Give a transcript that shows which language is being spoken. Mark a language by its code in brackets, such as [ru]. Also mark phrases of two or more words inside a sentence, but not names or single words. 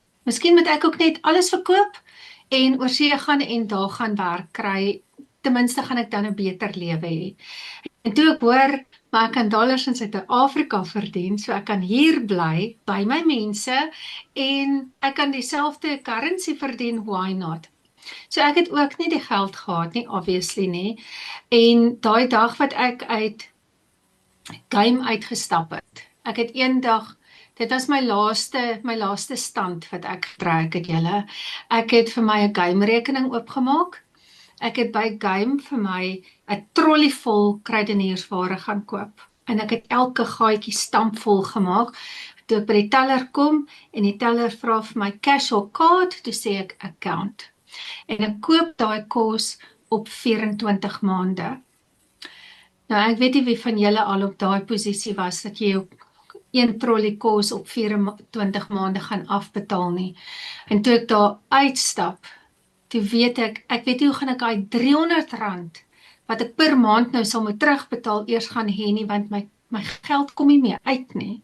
[af] Miskien moet ek ook net alles verkoop, en oor see gaan, en daar gaan werk kry. Ten minste gaan ek dan 'n beter lewe hê. En toe ek hoor, maar ek kan dollars in Suid-Afrika verdien, so ek kan hier bly by my mense en ek kan dieselfde currency verdien, [en] why not? [af] So ek het ook nie die geld gehad nie, obviously nie. En daai dag wat ek uit game uitgestap het. Ek het eendag, dit was my laaste stand wat ek getrek het julle. Ek het vir my 'n game rekening oopgemaak. Ek het by game vir my 'n trolley vol kruideniersware gaan koop. En ek het elke gaatjie stampvol gemaak. Toe ek by die teller kom en die teller vra vir my [en] cash or card, [af] toe sê ek account. En ek koop daai kos op 24 maande. Nou, ek weet nie wie van julle al op daai posisie was, dat jy op 1 trolley kos op 24 maande gaan afbetaal nie. En toe ek daar uitstap, toe weet ek weet nie hoe gaan ek daai R300, wat ek per maand nou sal moet terugbetaal, eers gaan hê nie, want my geld kom nie meer uit nie.